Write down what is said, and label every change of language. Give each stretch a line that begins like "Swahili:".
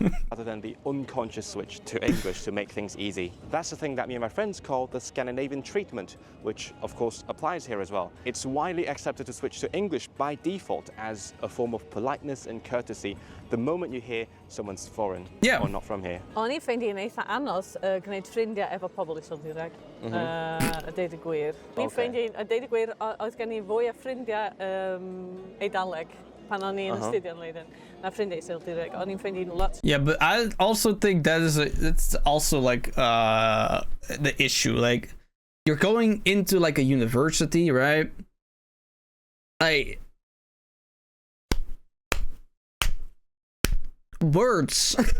English: Rather than the unconscious switch to English to make things easy. That's the thing that me and my friends call the Scandinavian treatment, which of course applies here as well. It's widely accepted to switch to English by default as a form of politeness and courtesy the moment you hear someone's foreign or not from here.
Welsh: O'n i'n ffeindio yn eitha anodd gwneud ffrindiau efo pobl Iseldireg, a deud y gwir. Ni'n ffeindio, a deud y gwir, oedd gen i fwy o ffrindiau Eidaleg pan o'n i'n astudio yn Leiden. Na ffrindiau Iseldireg, o'n i'n ffeindio lot.
English: Yeah, but I also think that it's also like the issue. Like, you're going into like a university, right? Like, words.